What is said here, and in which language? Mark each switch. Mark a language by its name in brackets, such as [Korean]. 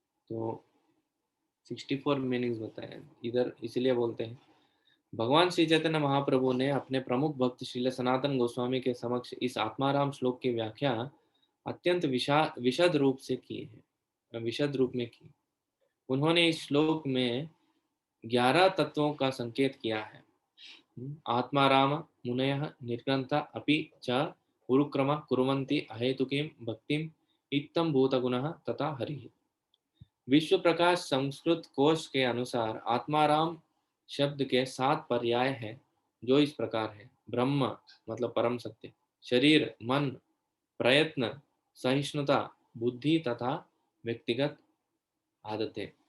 [Hindi] तो 64 मीनिंग्स बताए इधर, इसलिए बोलते हैं भगवान श्री चैतन्य महाप्रभु ने अपने प्रमुख भक्त श्रील सनातन गोस्वामी के समक्ष इस आत्माराम श्लोक की व्याख्या अत्यंत विशद रूप से की है, विशद रूप में की। उन्होंने इस श्लोक में 11 तत्वों का संकेत किया है। [Sanskrit] आत्माराम मुनयः निर्ग्रन्था अपि च उरुक्रम कुर्वन्ति अहेतुकीं भक्तिं इत्थं भूतगुणः तथा हरिः। [Hindi] विश्व प्रकाश संस्कृत कोश के अनुसार आत्माराम शब्द के 7 पर्याय हैं, जो इस प्रकार है। ब्रह्म मतलब परम सत्य, शरीर, मन, प्रयत्न, सहिष्णुता, बुद्धि तथा व्यक्तिगत आदतें।